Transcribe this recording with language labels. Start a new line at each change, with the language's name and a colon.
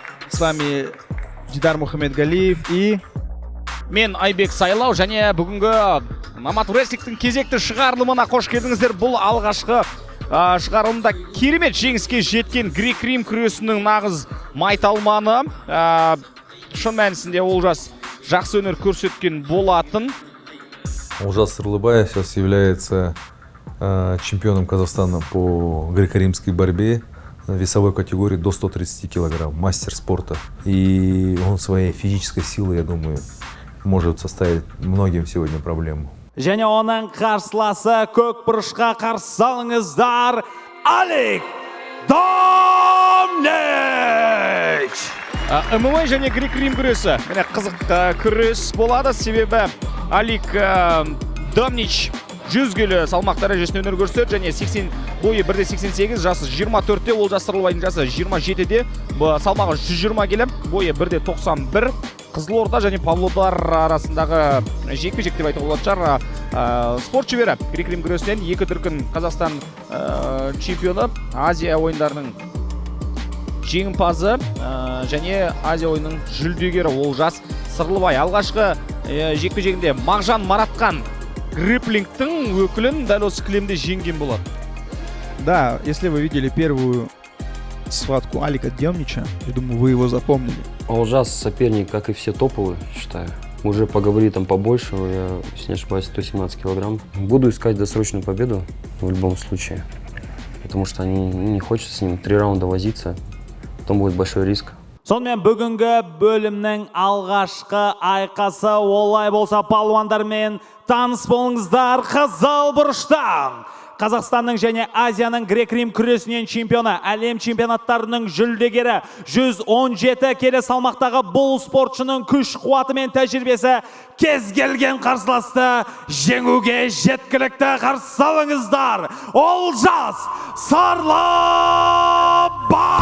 Russian: С вами Дидар Мухаммедгалиев и...
Kazakh: Мен Айбек Сайлау, және бүгінгі Nomad Wrestling'тің кезекті шығарылымына қош келдіңіздер. Бұл алғашқы шығарылымда керемет жеңіске жеткен грек-рим күресінің нағыз майталманы. Шын мәнісінде Олжас жақсы өнер көрсеткен болатын.
Russian: Олжас Сарлыбай сейчас является чемпионом Казахстана по греко-римской борьбе в весовой категории до 130 килограмм, мастер спорта. И он своей физической силой, я думаю, может составить многим сегодня проблему.
Kazakh: Және оның қарсыласы көк бұрышқа қарсы алыңыздар. Алик Домнич! ММА және грек-рим күресі. Міне қызық күрес болады, себебі Алик Домнич 100 келі салмақ дәрежесінде өнер көрсетеді, және бойы 1.88, жасы 24-те, Олжас Сарлыбайдың жасы 27-де, салмағы 120 келі, бойы 1.91. Қызылорда және Павлодар арасындағы жекпе-жек деп айтуға болады шығар. Спорт шебері грек-рим күресінен 2 дүркін Қазақстан чемпионы, Азия ойындарының жеңімпазы және Азия ойынның жүлдегері Олжас Сарлыбай. Алғашқы жекпе-жегінде Мағжан Маратқан грэпплингтің өкілін дәл осы кілемде жеңген болады.
Russian: Да, если вы видели первую схватку Алика Домнича, я думаю, вы его запомнили. Олжас соперник, как и все топовые, считаю. Уже по габаритам побольше, я, если не ошибаюсь, 117 килограмм. Буду искать досрочную победу в любом случае, потому что не хочется с ним 3 раунда возиться, потом будет большой риск.
Kazakh: Сонымен бүгінгі бөлімнің алғашқы айқасы, олай болса палуандармен таныс болыңыздар. Қызыл бұрыштан Қазақстанның және Азияның грек-рим күресінен чемпионы, әлем чемпионаттарының жүлдегері, 117 келі салмақтағы бұл спортшының күш қуаты мен тәжірибесі кез келген қарсыласты жеңуге жеткілікті. Қарсы алыңыздар, Олжас Сарлыбай!